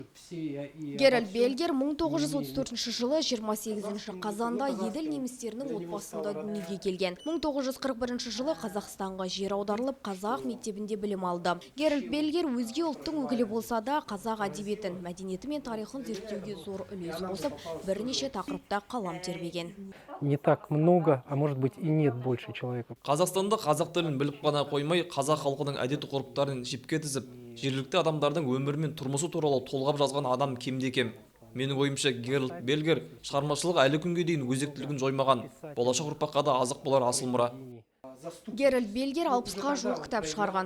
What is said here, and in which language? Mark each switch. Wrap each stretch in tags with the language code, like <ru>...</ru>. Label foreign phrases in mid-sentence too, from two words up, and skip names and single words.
<kk>Геральд Бельгер 1934 жылы 28 қазанда еділ немістерінің отбасында дүниеге келген. 1941 жылы Қазақстанға жер аударылып, қазақ мектебінде білім алды. Геральд Бельгер өзге ұлттың өкілі болса да, қазақ әдебиетін, мәдениеті мен тарихын зерттеуге зор үлес қосып, бірнеше тақырыпта қалам тербеген.</kk> <ru>Не так много, а может быть и нет больше человека.</ru> <kk>Қазақстанда қазақ тілін біліп қана қоймай, қазақ халқының әдет-ғұрыптарын жіпке тізіп, жергілікті адамдардың өмірі мен тұрмысы туралы толғап жазған адам кемде-кем. Менің ойымша, Геральд Бельгер шығармашылығы әлі күнге дейін өзектілігін жоймаған, болашақ ұрпаққа да азық болар асыл мұра. Геральд Бельгер 60-қа жуық кітап шығарған.</kk>